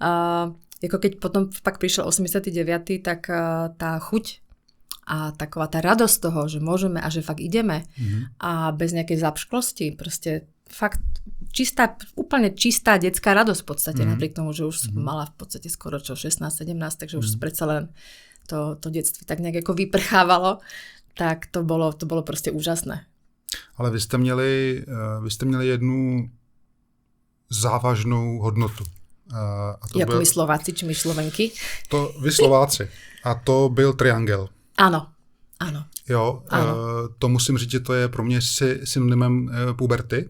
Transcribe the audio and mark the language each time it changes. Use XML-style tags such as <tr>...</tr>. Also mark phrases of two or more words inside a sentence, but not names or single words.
<sk>keď potom pak prišiel 89., tak tá chuť a taková tá radosť toho, že môžeme a že fakt ideme a bez nejakej zapšklosti, proste fakt úplne čistá detská radosť v podstate, napriek tomu, že už som mala v podstate skoro 16-17, takže už predsa len to detství tak nejak ako vyprchávalo, tak to bolo proste úžasné.</sk> <cs>Ale vy jste měli jednu závažnou hodnotu.</cs> <sk>Jako my Slováci, či my Slovenky?</sk> <cs>Vy Slováci. A to byl triangel. Ano. Jo, to musím říct, že to je pro mě synonymem puberty.</cs>